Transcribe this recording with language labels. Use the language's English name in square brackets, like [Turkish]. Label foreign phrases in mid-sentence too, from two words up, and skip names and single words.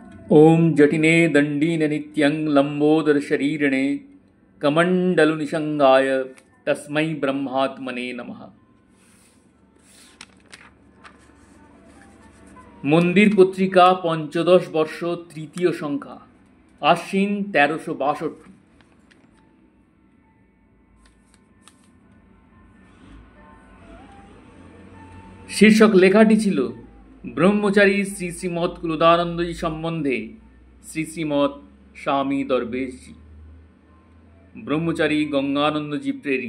[Sanskrit] ॐ जटिने दण्डीन नित्यं लम्बोदर शरीरिणे कमण्डलु निषङ्गाय तस्मै ब्रह्मात्मने नमः। [Bangla] মন্দির পত্রিকা পঞ্চদশ বর্ষ তৃতীয় সংখ্যা আশ্বিন ১৩৬২। শীর্ষক লেখাটি ছিল ব্রহ্মচারী শ্রী শ্রীমৎ কুলদানন্দজি সম্বন্ধে শ্রী শ্রীমৎ স্বামী দরবেশজি, ব্রহ্মচারী গঙ্গানন্দজি প্রেরিত।